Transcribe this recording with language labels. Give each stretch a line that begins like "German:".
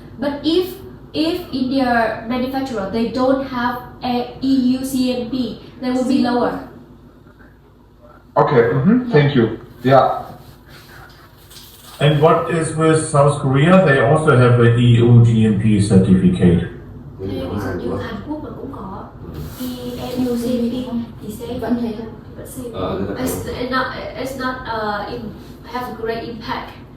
English: But if India manufacturer they don't have a EU CMP, they will be lower. Okay, thank you. Yeah. And what is with South Korea? They also have an EU GMP certificate.
Vietnamese: Ví dụ như Hàn Quốc mà cũng có EU CMP thì sẽ Vẫn thế thôi. vẫn same.
English: It's not have a great impact.